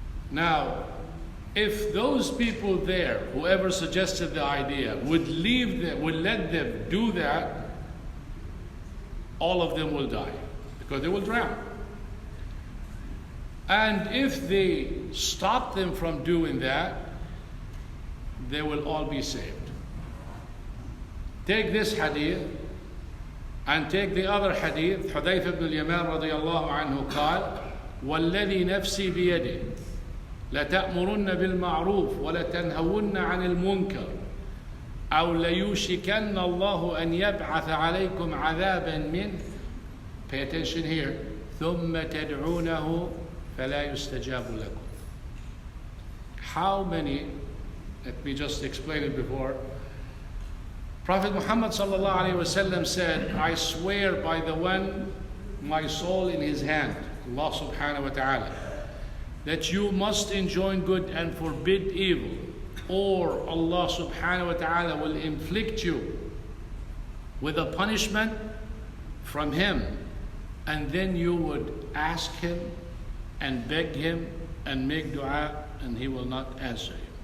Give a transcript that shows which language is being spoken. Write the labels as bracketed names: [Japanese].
[English] Now, if those people there, whoever suggested the idea, would let them do that, all of them will die because they will drown. And if they stop them from doing that, they will all be saved. Take this hadith And take the other hadith, [Arabic] حذيفة بن اليمان رضي الله عنه قال: والذي نفسي بيده لتأمرن بالمعروف ولتنهون عن المنكر أو ليوشكن الله أن يبعث عليكم عذابا منه. [English] Pay attention here. [Arabic] ثم تدعونه فلا يستجاب لكم. [English] How many, let me just explain it before. Prophet Muhammad sallallahu alaihi wasallam said, I swear by the one my soul in his hand, Allah subhanahu wa ta'ala, that you must enjoin good and forbid evil, or Allah subhanahu wa ta'ala will inflict you with a punishment from him, and then you would ask him and beg him and make dua, and he will not answer you.